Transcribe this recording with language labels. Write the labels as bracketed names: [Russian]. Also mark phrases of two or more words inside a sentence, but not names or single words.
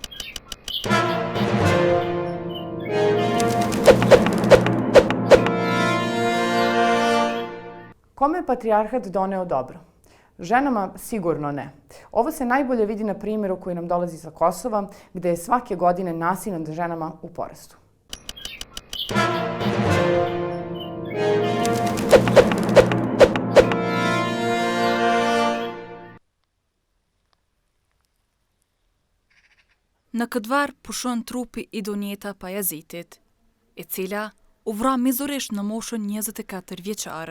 [Bosnian] Kome je patrijarhat doneo dobro? Ženama sigurno ne. Ovo se najbolje vidi na primjeru koji nam dolazi sa Kosova, gdje je svake godine nasilje nad ženama u porastu. [Albanian] Në këtë varë pushon trupi i donjeta Pajazitit, e cila u vra mizorisht në moshën 24 vjeçare.